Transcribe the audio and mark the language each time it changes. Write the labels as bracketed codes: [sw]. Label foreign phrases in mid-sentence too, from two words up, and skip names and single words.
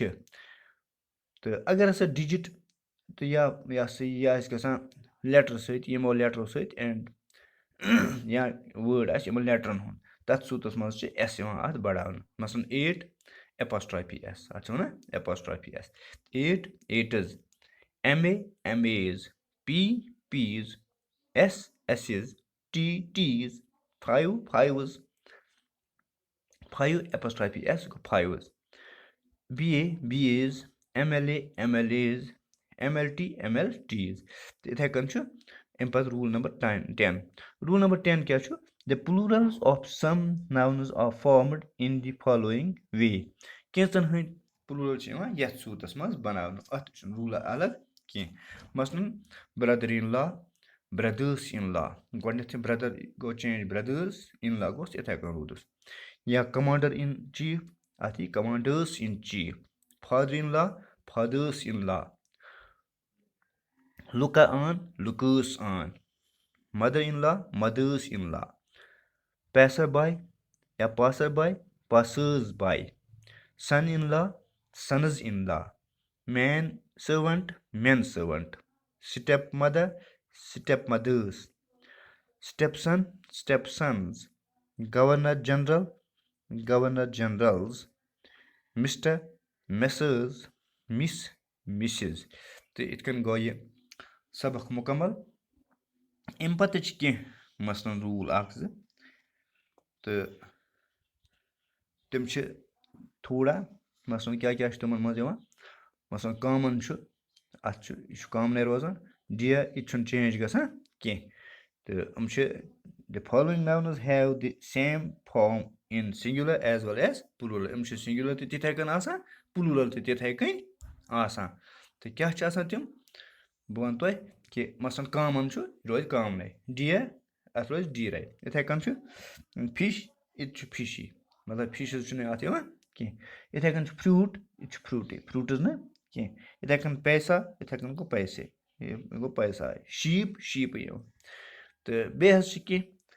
[ks] تہٕ اگر ہسا ڈِجِٹ تہٕ یا یہِ ہسا یہِ آسہِ گژھان لیٹر سۭتۍ یِمو لیٹرو سۭتۍ اینڈ یا وٲڈ آسہِ یِمن لیٹرن ہُنٛد تَتھ صوٗرتس منٛز چھِ ایس یِوان اَتھ بَڑاونہٕ مثلاً 8 [en] apostrophe s [ks] اَتھ چھِ وَنان [en] apostrophe s 8 eights M A M's P P's S S's T T's 5 5 apostrophe s [ks] گوٚو [en] 5 B A B As M L A M L As M L T M L Ts [ks] تہٕ یِتھَے کٔنۍ چھُ اَمہِ پَتہٕ [en] rule number 10 rule number 10 [ks] کیٛاہ چھُ [en] the plurals of some nouns are formed in the following way [ks] کینٛژن ہٕنٛدۍ پلوٗرل چھِ یِوان یَتھ صوٗرتس منٛز بَناونہٕ اَتھ چھُنہٕ روٗلا الگ کینٛہہ مثلاً [en] brother in law brothers in law [ks] گۄڈٕنیتھ چھِ برٛدر گوٚو چینٛج [en] brothers in law [ks] گوٚژھ یِتھَے کٔنۍ روٗدُس یا [en] commander in chief [ks] اَتھ یی [en] commanders in chief father in law fathers in law [ks] فادٲرٕس اِن لا [en] looker on lookers on mother in law mothers in law passer by [ks] یا [en] passer by passers by son in law sons in law man servant men servant step mother step mothers step son step sons governor general governors general mister messrs miss misses [ks] تہٕ یِتھ کٔنۍ گوٚو یہِ سبق مُکمل اَمہِ پَتہٕ چھِ کینٛہہ مثلاً روٗل 1-2 تہٕ تِم چھِ تھوڑا مثلاً کیٛاہ کیٛاہ چھُ تِمن منٛز یِوان مثلاً کامن چھُ اَتھ چھُ یہِ چھُ کامنٕے روزان dear یہِ چھُنہٕ چینج گژھان کینٛہہ تہٕ چھِ [en] the following nouns have the same form in singular as well as plural [ks] چھِ singular تہِ تِتھَے کٔنۍ آسان plural تہِ تِتھَے کٔنۍ آسان تہٕ کیٛاہ چھِ آسان تِم بہٕ وَنہٕ تۄہہِ کہِ مثلاً کامَن چھُ یہِ روزِ کامنٕے ڈِیر اَتھ روزِ ڈیٖرَے یِتھَے کٔنۍ چھُ فِش یہِ تہِ چھُ فِشی مطلب فِشِز چھُنہٕ اَتھ یِوان کینٛہہ یِتھَے کٔنۍ چھُ فرٛوٗٹ یہِ تہِ چھُ فرٛوٗٹٕے فرٛوٗٹٕز نہٕ کینٛہہ یِتھَے کٔنۍ پیسا یِتھَے کٔنۍ گوٚو پیسے یہِ گوٚو پیساے شیٖپ شیٖپٕے یِوان تہٕ بیٚیہِ حظ چھِ کینٛہہ